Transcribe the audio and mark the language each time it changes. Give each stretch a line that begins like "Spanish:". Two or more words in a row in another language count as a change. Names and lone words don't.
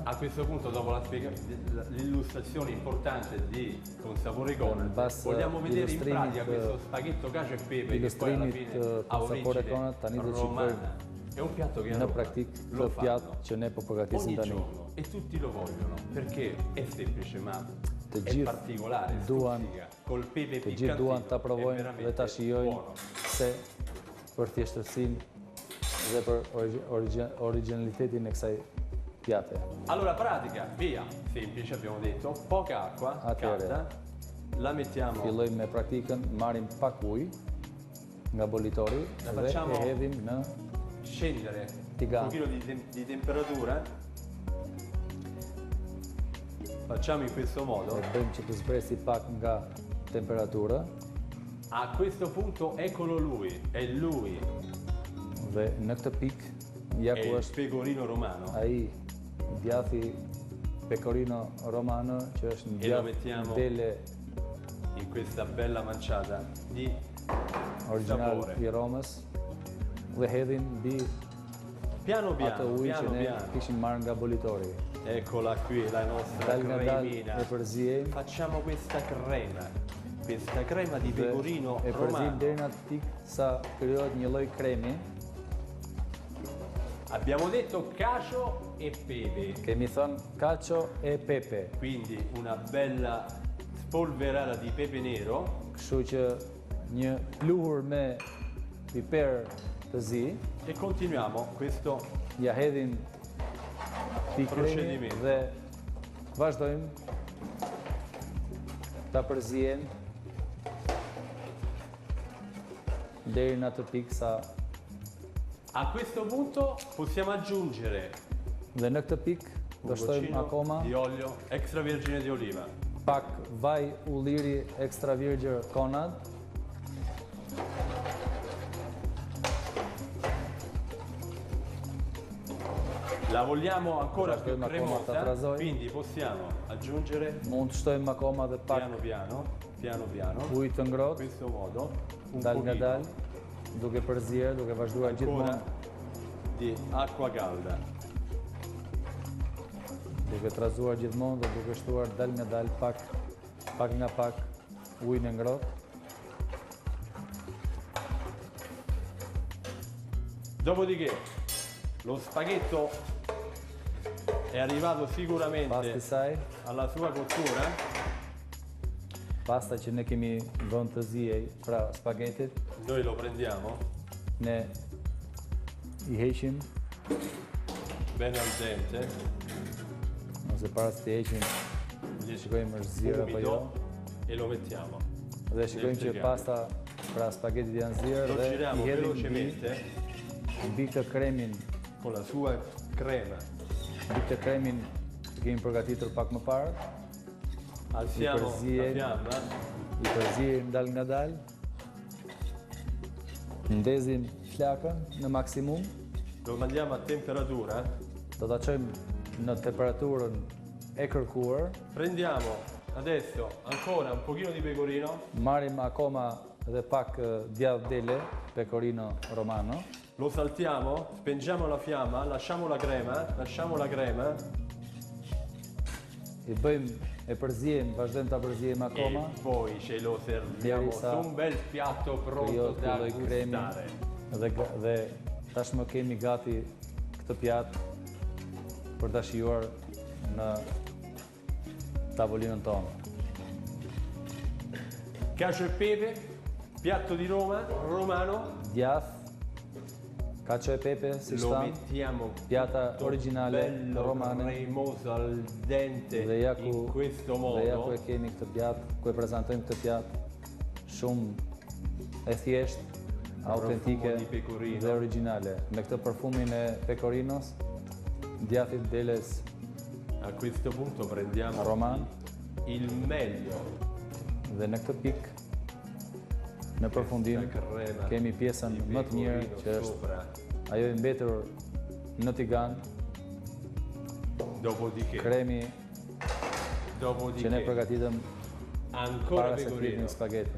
Italian: A questo punto, dopo l'illustrazione importante di Consapore Conad, vogliamo vedere in pratica questo spaghetto cacio e pepe che poi alla fine ha origine romana. È un piatto che a Roma lo fanno ogni giorno e tutti lo vogliono perché è semplice ma è particolare, stuzzica, col pepe piccantino,
Albanian: ta provojnë dhe ta shijojnë se për thjeshtësinë dhe për originalitetin e kësaj piate.
Italian: Allora pratica, via, semplice abbiamo detto, poca acqua calda, la mettiamo.
Albanian: Fillojmë me praktikën, marrim pak ujë nga bolitori dhe e hedhim në scendere tigan.
Italian: Un pochino di temperatura. Facciamo in questo modo.
Albanian: Bëjmë që të zbresi pak nga temperatura.
Italian: A questo punto eccolo lui, è lui.
Albanian: Dhe në këtë pikë ja ku është pecorino romano. Ai djathi pecorino romano që është një djath dele
Italian: in questa bella manciata di original sapore.
Albanian: I Romës dhe hedhin mbi piano atë ujë që ne kishim marrë nga bolitori.
Italian: Eccola qui la nostra cremina.
Albanian: E përzijemi.
Italian: Facciamo questa crema di pecorino romano.
Albanian: E përzijemi deri në atë pikë sa krijohet një lloj kremi.
Italian: Abbiamo detto cacio e pepe.
Albanian: Kemi thënë cacio e pepe.
Italian: Quindi una bella spolverata di pepe nero.
Albanian: Kështu që një pluhur me piper të zi.
Italian: E continuiamo questo
Albanian: ja hedhin pikremi dhe vazhdojmë ta përzijemi deri në atë pikë sa
Italian: a questo punto possiamo aggiungere
Albanian: dhe në këtë pikë do shtojmë akoma
Italian: di olio extravergine di oliva,
Albanian: pak vaj ulliri extra virgin Conad.
Italian: La vogliamo ancora più cremosa, quindi possiamo aggiungere
Albanian: mund të shtojmë akoma dhe pak
Italian: piano piano
Albanian: ujë të ngrohtë,
Italian: in questo modo
Albanian: dal nga dal, duke përzier, duke vazhduar gjithmonë
Italian: di acqua calda.
Albanian: Duke trazuar gjithmonë dhe duke shtuar dal nga dal pak nga pak ujin e ngrohtë.
Italian: Dopodiché lo spaghetto è arrivato sicuramente alla sua cottura.
Albanian: Pasta që ne kemi vënë të zijej, pra spagetit.
Italian: Noi lo prendiamo.
Albanian: Ne I heqim
Italian: bene al dente.
Albanian: Ose para se të heqim, shikojmë është zirë apo jo.
Italian: E lo mettiamo.
Albanian: Dhe shikojmë që pasta pra spagetit janë zirë dhe I hedhim mbi këtë kremin
Italian: con la sua crema.
Albanian: Mbi këtë kremin që kemi përgatitur pak më parë.
Italian: Alziamo la fiamma.
Albanian: I përzijim dal nga dal. Ndezim flakën në maksimum.
Italian: Lo mandiamo a temperatura.
Albanian: Do ta çojmë në temperaturën e kërkuar.
Italian: Prendiamo adesso ancora un pochino di pecorino.
Albanian: Marrim akoma dhe pak djath dele, pecorino romano.
Italian: Lo saltiamo, spengiamo la fiamma, lasciamo la crema.
Albanian: I bëjmë, e përzijmë, vazhdojmë ta përzijmë akoma.
Italian: E poi ce lo serviamo su un bel piatto pronto da gustare.
Albanian: Dhe tashmë kemi gati këtë pjatë për ta shijuar në tavolinën tonë.
Italian: Cacio e pepe, piatto di Roma, romano.
Albanian: Djath, cacio e pepe, si shtam, pjata originale romane.
Italian: Cremoso al dente in questo modo.
Albanian: Dhe ja ku e kemi këtë pjatë, ku e prezantojmë këtë pjatë, shumë e thjeshtë, autentike dhe originale. Me këtë përfumin e pecorinos, djathit deles
Italian: a questo punto prendiamo roman, il meglio.
Albanian: Dhe në këtë pikë, në përfundim, kemi pjesën më të mirë që është ajo i mbetur në tigan, kremi që ne përgatitëm para se flitin spagetin.